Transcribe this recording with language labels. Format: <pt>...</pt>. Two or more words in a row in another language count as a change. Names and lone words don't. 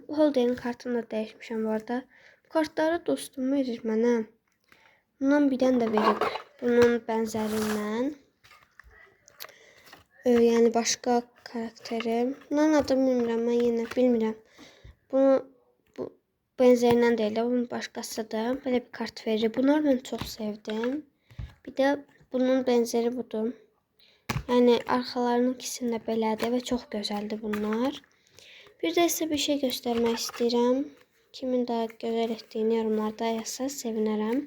<az>Bu holderin kartını da dəyişmişəm bu arada. Bu kartları dostum verir mənə. Bundan bir dənə də verib. Bunun bənzərindən. Yəni başqa karakteri. Bunun adını bilmirəm. Mən yenə bilmirəm.</az> <tr>benzerinden değil de bunun başkasıdır. Böyle bir kart verir. Bunları ben çok sevdim. Bir de bunun benzeri budur. Yani arkalarının ikisinde belədir ve çok güzeldi bunlar. Bir de size bir şey göstermek istedim. Kimin daha güzel ettiğini yorumlarda yazsa sevinirim.</tr>